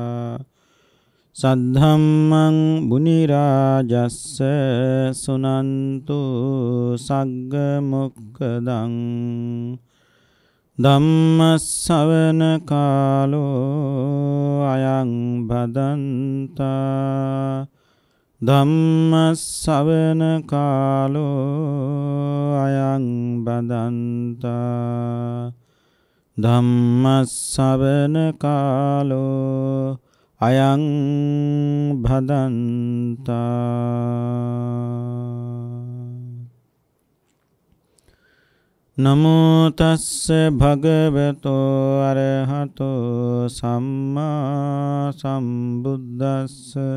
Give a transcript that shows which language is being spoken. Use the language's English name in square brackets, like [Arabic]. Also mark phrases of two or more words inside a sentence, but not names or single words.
[Pali] सद्धम्मं मुनिराजस्य सुनन्तु सग्गमुक्कदं धम्मश्रवण कालो अयं भदन्ता ධම්මස්සවන කාලෝ අයං බදන්තා ධම්මස්සවන කාලෝ අයං බදන්තා නමෝ තස්ස භගවතෝ අරහතෝ සම්මා සම්බුද්දස්ස